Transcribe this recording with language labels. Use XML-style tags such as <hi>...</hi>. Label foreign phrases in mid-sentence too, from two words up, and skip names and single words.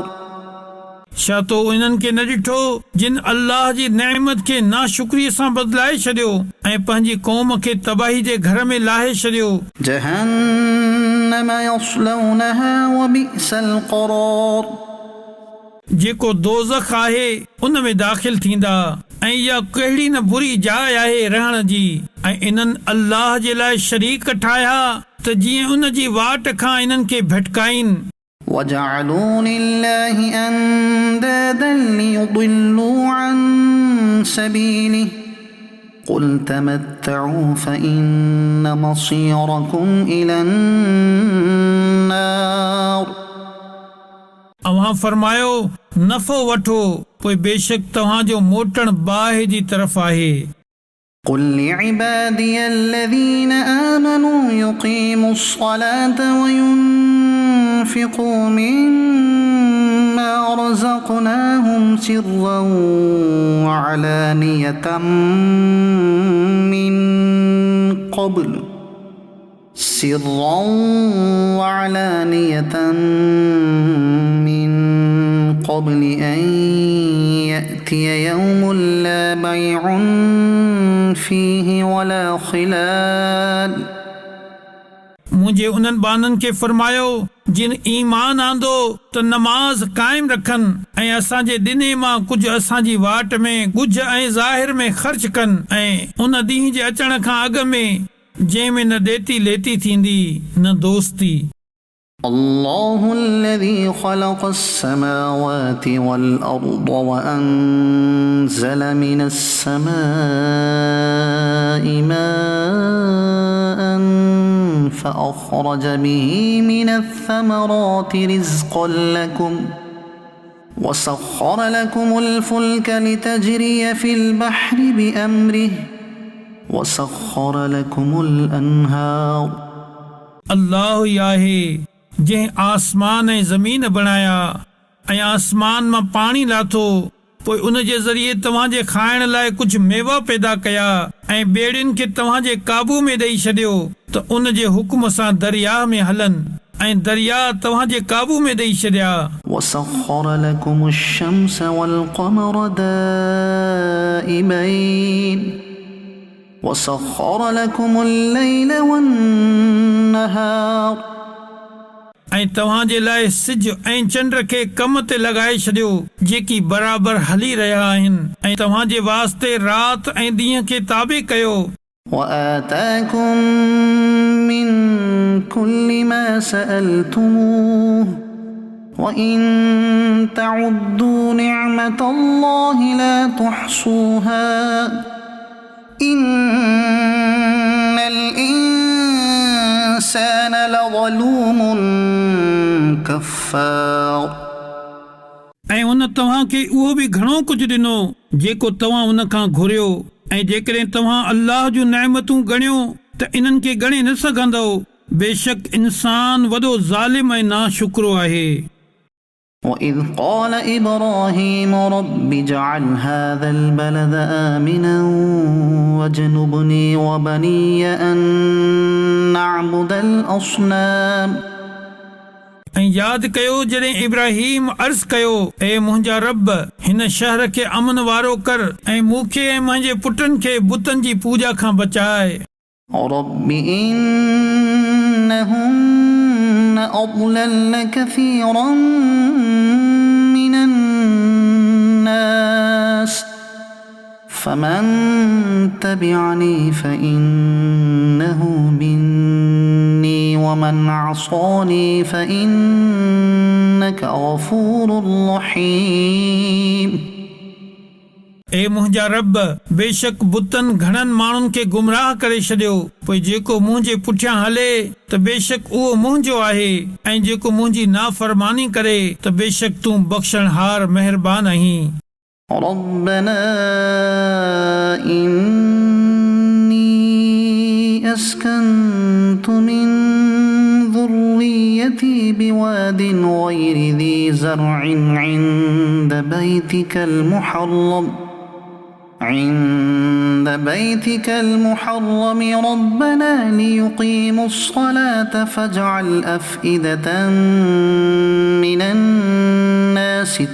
<sd>छा तो इन्हनि खे न ॾिठो जिन अल्लाह जी नेमत खे नाशुक्रीअ सां बदिलाए छॾियो ऐं पंहिंजी क़ौम खे तबाही जे घर में लाहे छॾियो।</sd> <ar>جهنم يصلونها وبئس القرار</ar> <sd>जेको दोज़ख आहे उन में दाख़िल थींदा ऐं इहा कहिड़ी न बुरी जाइ आहे रहण जी। ऐं इन्हनि अल्लाह जे लाइ शरीक ठाहिया त जीअं उन जी वाट खां इन्हनि खे भटकाइनि।</sd> <ar>وجعلوا لله أندادا ليضلوا عن سبيله قل تمتعوا فإن مصيركم إلى النار</ar> <sd>अवां फरमायो नफ़ो वठो पोइ बेशक तव्हांजो मोटण बाहि जी तरफ़ आहे।</sd> <ar>قل لعبادي الذين آمنوا يقيموا الصلاة وينفقوا مما رزقناهم سرا وعلانية من قبل أن يأتي يوم لا بيع فيه ولا خلال</ar> <sd>मुंहिंजे उन्हनि बाननि खे फरमायो जिन ईमान आंदो त नमाज़ क़ाइम रखनि ऐं असांजे ॾिने मां कुझु असांजी वाट में कुझु ऐं ज़ाहिर में ख़र्च कनि ऐं उन ॾींहं जे अचण खां अॻु में जंहिं में न ॾेती लेती थींदी न दोस्ती।</sd> <ar>الله الذي خلق السماوات والأرض وأنزل من السماء ماء فأخرج به من الثمرات رزقا لكم وسخر لكم الفلك لتجري في البحر بأمره وسخر لكم الأنهار</ar> <sd>अल्लाह ई आहे जंहिं आसमान ऐं ज़मीन बणाया ऐं आसमान मां पाणी लाथो पोइ उन जे ज़रिए तव्हांजे खाइण लाइ कुझु मेवा पैदा कया ऐं ॿेड़ियुनि खे तव्हांजे काबू में ॾेई छॾियो त उन जे हुक्म सां दरिया में हलनि ऐं दरिया तव्हांजे काबू में ॾेई छॾिया।</sd> <ar>وسخر لكم الشمس والقمر دائبين وسخر لكم الليل والنهار</ar> <sd>ऐं तव्हांजे लाइ सिज ऐं चंड खे कम ते लॻाए छॾियो जेकी बराबरि हली रहिया आहिनि ऐं तव्हांजे वास्ते राति ऐं ॾींहं खे ताबे कयो।</sd> <ar>وآتاكم من كل ما سألتموه وإن تعدوا نعمة الله لا تحصوها إن الإنسان لظلوم كفار</ar> <sd>ऐं उन तव्हांखे उहो बि घणो कुझु ॾिनो जेको तव्हां उन खां घुरियो ऐं जेकॾहिं तव्हां अल्लाह जूं नेमतूं ॻणियो त इन्हनि खे ॻणे न सघंदो। बेशक इंसान वॾो ज़ालिम ऐं नाशुक्रो आहे।</sd> <ar>وإذ قال إبراهيم رب اجعل هذا البلد آمنا واجنبني وبني أن نعبد الأصنام</ar> <sd>ऐं यादि कयो जॾहिं इब्राहिम अर्ज़ कयो ए मुंहिंजा रब हिन शहर खे अमन वारो कर ऐं मूंखे ऐं मुंहिंजे पुटनि खे बुतनि जी पूॼा खां बचाए।</sd> <ar>رب إنهن أضللن كثيرا من الناس فمن تبعني فإنه مني ومن عصاني فإنك غفور رحيم</ar> <sd>ए मुंहिंजा रब बेशक बुतनि घणनि माण्हुनि खे गुमराह करे छॾियो पोइ जेको मुंहिंजे पुठियां हले त बेशक उहो मुंहिंजो आहे ऐं जेको मुंहिंजी नाफ़रमानी करे त बेशक तूं बख़्शणहार महिरबान आहीं।</sd> <ar>ربنا إني أسكنت من ذريتي بواد غير ذي زرع عند عند بيتك المحرم ربنا ليقيموا الصلاة فاجعل أفئدة من الناس</ar>